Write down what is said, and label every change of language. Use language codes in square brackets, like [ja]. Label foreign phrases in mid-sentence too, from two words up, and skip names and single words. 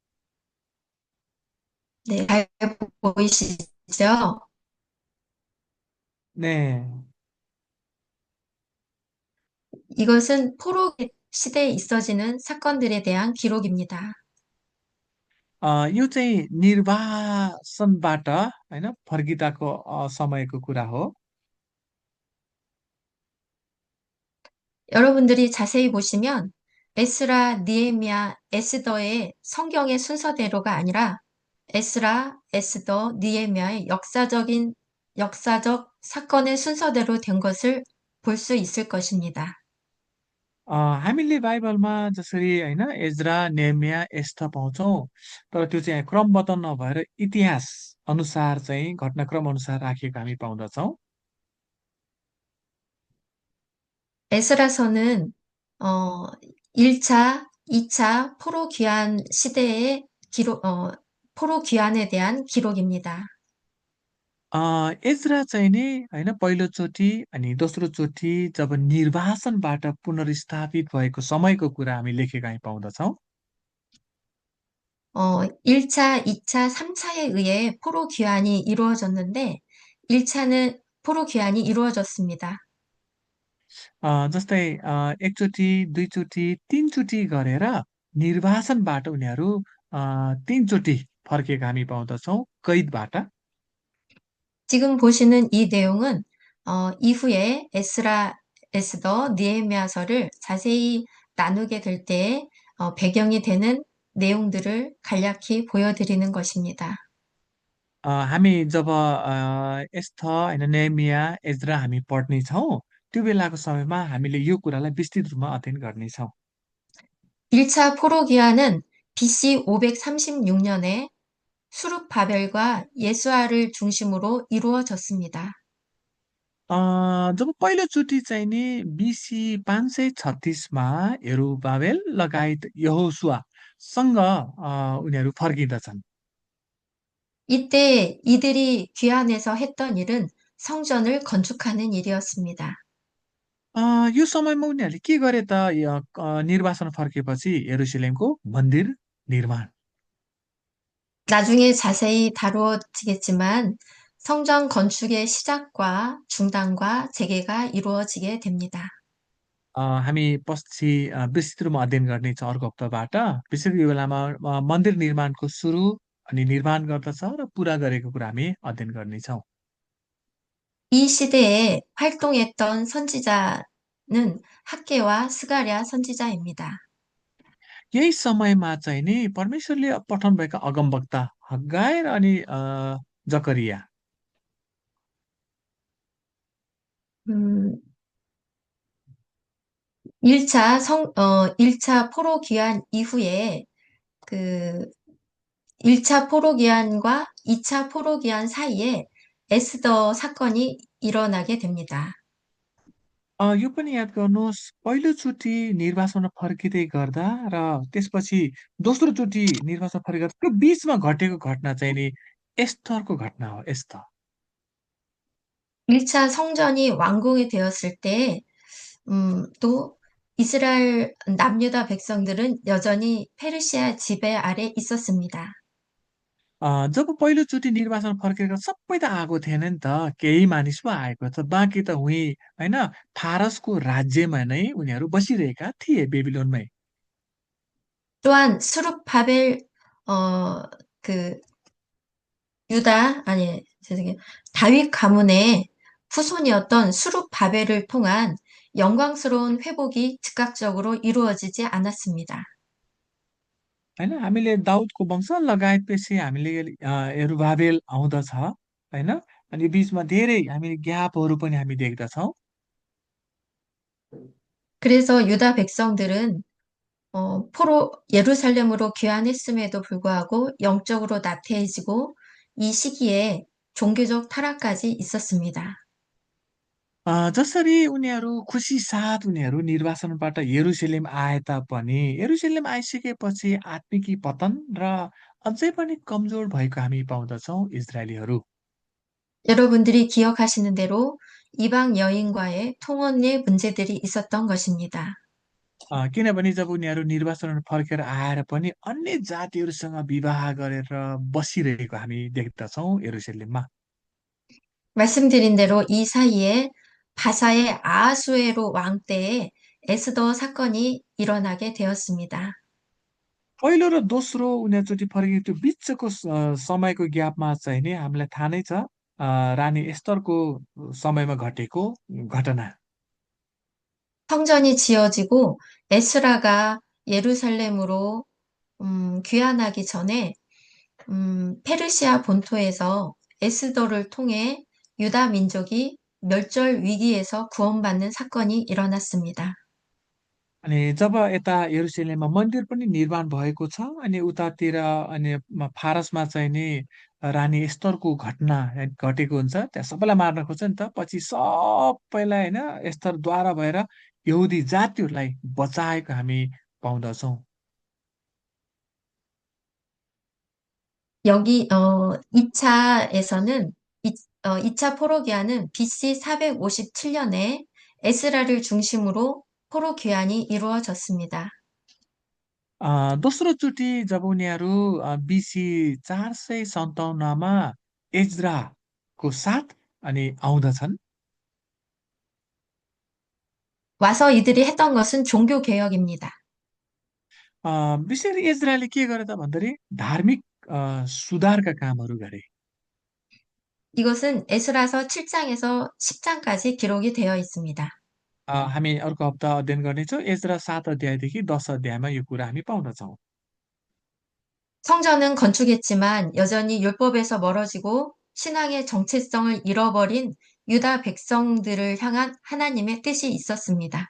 [ko] 네, 잘 보이시죠? 네. 이것은 포로 시대에 있어지는 사건들에 대한 기록입니다. [ne] यो चाहिँ निर्वासनबाट होइन फर्किँदाको समयको कुरा हो। [ko] 여러분들이 자세히 보시면 에스라, 니에미야, 에스더의 성경의 순서대로가 아니라 에스라, 에스더, 니에미야의 역사적 사건의 순서대로 된 것을 볼 수 있을 것입니다. [ne] हामीले बाइबलमा जसरी होइन एज्रा, नेहमिया, एस्था पाउँछौँ, तर त्यो चाहिँ क्रमबद्ध नभएर इतिहास अनुसार चाहिँ घटनाक्रम अनुसार राखिएको हामी पाउँदछौँ। [ko] 에스라서는 어, 1차, 2차 포로 귀환 시대의 포로 귀환에 대한 기록입니다. [ne] एज्रा चाहिँ नि होइन पहिलोचोटि अनि दोस्रोचोटि जब निर्वासनबाट पुनर्स्थापित भएको समयको कुरा हामी लेखेका हामी पाउँदछौँ। [ko] 1차, 2차, 3차에 의해 포로 귀환이 이루어졌는데 1차는 포로 귀환이 이루어졌습니다. [ne] जस्तै एकचोटि, दुईचोटि, तीनचोटि गरेर निर्वासनबाट उनीहरू 3चोटि फर्केका हामी पाउँदछौँ कैदबाट। [ko] 지금 보시는 이 내용은 이후에 에스라, 에스더, 느헤미야서를 자세히 나누게 될 때 배경이 되는 내용들을 간략히 보여드리는 것입니다. [ne] हामी जब एस्थ होइन नेमिया एज्रा हामी पढ्नेछौँ त्यो बेलाको समयमा हामीले यो कुरालाई विस्तृत रूपमा अध्ययन गर्नेछौँ। [ko] 1차 포로기한은 BC 536년에 수룹 바벨과 예수아를 중심으로 이루어졌습니다. [ne] जब पहिलोचोटि चाहिँ नि बिसी 536मा यरुबाबेल लगायत यहोशुवासँग उनीहरू फर्किँदछन्। [ko] 이때 이들이 귀환해서 했던 일은 성전을 건축하는 일이었습니다. [ne] अ, यो समयमा उनीहरूले के गरे त निर्वासन फर्केपछि यरुसलेमको मन्दिर निर्माण। [ko] 나중에 자세히 다루어지겠지만 성전 건축의 시작과 중단과 재개가 이루어지게 됩니다. [ne] हामी पछि विस्तृत रूपमा अध्ययन गर्नेछ अर्को हप्ताबाट। विशेष गरी यो बेलामा मन्दिर निर्माणको सुरु अनि निर्माण गर्दछ र पुरा गरेको कुरा हामी अध्ययन गर्नेछौँ। [ko] 이 시대에 활동했던 선지자는 학개와 스가랴 선지자입니다. [ne] यही समयमा चाहिँ नि परमेश्वरले पठाउनुभएका अगमवक्ता हग्गाय र अनि जकरिया। [ko] 음, 1차 포로 귀환 이후에 그 1차 포로 귀환과 2차 포로 귀환 사이에 에스더 사건이 일어나게 됩니다. [ne] यो पनि याद गर्नुहोस् पहिलोचोटि निर्वासनमा फर्किँदै गर्दा र त्यसपछि दोस्रोचोटि निर्वासनमा फर्किँदा त्यो बिचमा घटेको घटना चाहिँ नि एस्थरको घटना हो एस्थ। [ko] 1차 성전이 완공이 되었을 때, 또 이스라엘 남유다 백성들은 여전히 페르시아 지배 아래 있었습니다. [ne] जब पहिलोचोटि निर्वासनमा फर्केर सबै त आएको थिएन नि त केही मानिस पो आएको छ बाँकी त उही होइन फारसको राज्यमा नै उनीहरू बसिरहेका थिए बेबिलोनमै। [ko] 또한 수룹바벨, 어, 그 죄송해요. 다윗 가문의 후손이었던 수룹바벨을 통한 영광스러운 회복이 즉각적으로 이루어지지 않았습니다. [ne] होइन हामीले दाउदको वंश लगायतपछि हामीले यरुबाबेल आउँदछ होइन अनि यो बिचमा धेरै हामीले ग्यापहरू पनि हामी देख्दछौँ। [ko] 그래서 유다 백성들은 예루살렘으로 귀환했음에도 불구하고 영적으로 나태해지고 이 시기에 종교적 타락까지 있었습니다. [ne] जसरी उनीहरू खुसी साथ उनीहरू निर्वासनबाट यरुसलेम आए तापनि यरुसलेम आइसकेपछि आत्मिकी पतन र अझै पनि कमजोर भएको हामी पाउँदछौँ इजरायलीहरू। [ko] 여러분들이 기억하시는 대로 이방 여인과의 통혼의 문제들이 있었던 것입니다. [ne] किनभने जब उनीहरू निर्वासनबाट फर्केर आएर पनि अन्य जातिहरूसँग विवाह गरेर बसिरहेको हामी देख्दछौँ यरुसलेममा। [ko] 말씀드린 대로 이 사이에 바사의 아하수에로 왕 때에 에스더 사건이 일어나게 되었습니다. [ne] पहिलो र दोस्रो उनीहरूचोटि फर्केको त्यो बिचको समयको ग्यापमा चाहिँ नि हामीलाई थाहा नै छ रानी एस्तरको समयमा घटेको घटना। [ko] 성전이 지어지고 에스라가 예루살렘으로 귀환하기 전에 페르시아 본토에서 에스더를 통해 유다 민족이 멸절 위기에서 구원받는 사건이 일어났습니다. [ne] अनि जब यता यरुसलेममा मन्दिर पनि निर्माण भएको छ अनि उतातिर अनि फारसमा चाहिँ नि रानी एस्तरको घटना घटेको हुन्छ त्यहाँ सबैलाई मार्न खोज्छ नि त पछि सबैलाई होइन एस्तरद्वारा भएर यहुदी जातिहरूलाई बचाएको हामी पाउँदछौँ। [ko] 여기 2차에서는 2차 포로기한은 BC 457년에 에스라를 중심으로 포로 귀환이 이루어졌습니다. [ne] दोस्रोचोटि जब उनीहरू बिसी 457मा एज्राको साथ अनि आउँदछन् [ko] 와서 이들이 했던 것은 종교 개혁입니다. [ne] विशेष गरी एज्राले के गरे त भन्दाखेरि धार्मिक सुधारका कामहरू गरे। [ko] 이것은 에스라서 7장에서 10장까지 기록이 되어 있습니다. [ne] हामी अर्को हप्ता अध्ययन गर्नेछौँ एज्रा 7 अध्यायदेखि 10 अध्यायमा यो कुरा हामी पाउँदछौँ। [ko] 성전은 건축했지만 여전히 율법에서 멀어지고 신앙의 정체성을 잃어버린 유다 백성들을 향한 하나님의 뜻이 있었습니다.